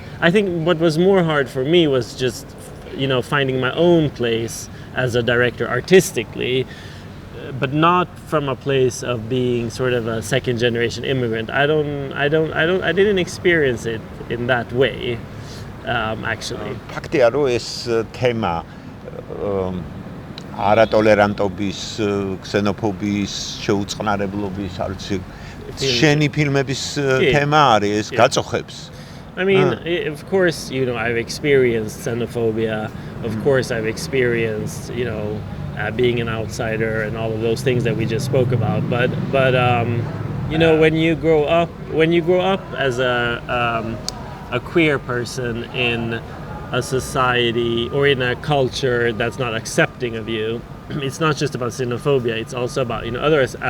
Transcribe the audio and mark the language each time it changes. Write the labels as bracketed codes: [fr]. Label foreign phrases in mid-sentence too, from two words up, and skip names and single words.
[en] I think what was more hard for me was just, finding my own place as a director artistically, but not from a place of being sort of a second generation immigrant. I didn't experience it in that way, actually. [ka] ფაქტია რომ ეს თემა არატოლერანტობის, ქსენოფობიის, შეუწყნარებლობის, შენი ფილმების თემა არის, ეს გაწოხებს. [en] I mean, of course, I've experienced xenophobia. Of course, I've experienced, being an outsider and all of those things that we just spoke about. But when you grow up as a queer person in a society or in a culture that's not accepting of you, it's not just about xenophobia, it's also about other aspects.